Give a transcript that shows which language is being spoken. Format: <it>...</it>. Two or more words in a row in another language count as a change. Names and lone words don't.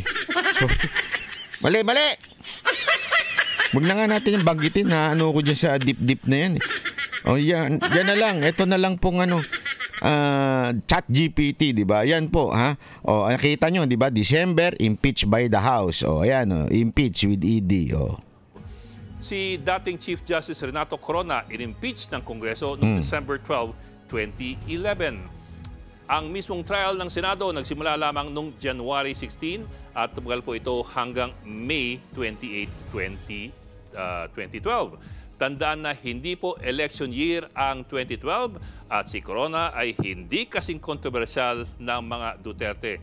<tl>Sorry. Mali! Huwag na nga natin yung banggitin na ko dyan sa deep na yan. O yan na lang. Ito na lang pong chat GPT, di ba? Yan po, ha? O, nakita nyo, di ba? December,</tl> <en>impeach by the House.</en> <tl>O, ayan,</tl> <en>impeach with ED.</en> <tl>O. Si dating Chief Justice Renato Corona in-impeach ng Kongreso noong December 12, 2011. Ang mismong trial ng Senado nagsimula lamang noong January 16 at tumagal po ito hanggang May 28, 2012. Tandaan na hindi po election year ang 2012 at si Corona ay hindi kasing kontrobersyal ng mga Duterte.</tl>